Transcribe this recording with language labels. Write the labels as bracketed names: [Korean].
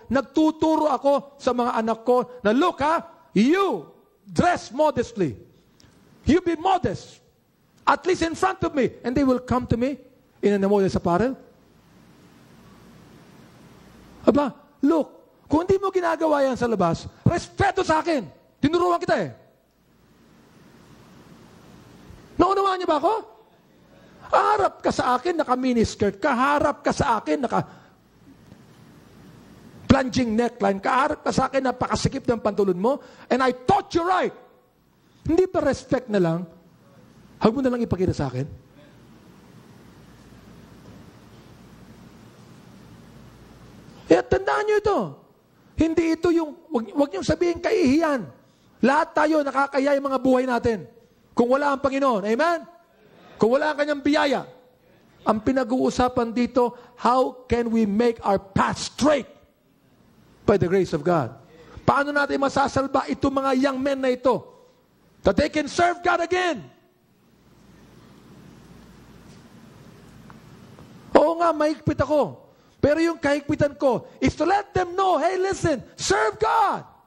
[Filipino] Nagtuturo ako sa mga anak ko na [English] look you dress modestly. You be modest. At least in front of me. And they will come to me in a modest apparel. [Filipino] Aba, look, kung hindi mo ginagawa yan sa labas, respeto sa akin. Tinuruan kita eh. Naunawaan niyo ba ako? Harap ka sa akin, naka-miniskirt ka. Harap ka sa akin, naka-plunging neckline. Kaharap ka sa akin, napakasikip ng pantulon mo. [English] And I taught you right. [Filipino] Hindi pa respect na lang. Huwag mo na lang ipakita sa akin. Kaya tandaan nyo ito. Hindi ito yung, wag nyo sabihin kaihiyan. Lahat tayo nakakaya yung mga buhay natin. Kung wala ang Panginoon. Amen? Kung wala ang kanyang biyaya. Ang pinag-uusapan dito, [English] how can we make our path straight? By the grace of God. [Filipino] Paano natin masasalba itong mga young men na ito? [English] That they can serve God again. [Filipino] Oo nga, mahigpit ako. Pero yung kahigpitan ko [English] is to let them know, hey, listen, serve God.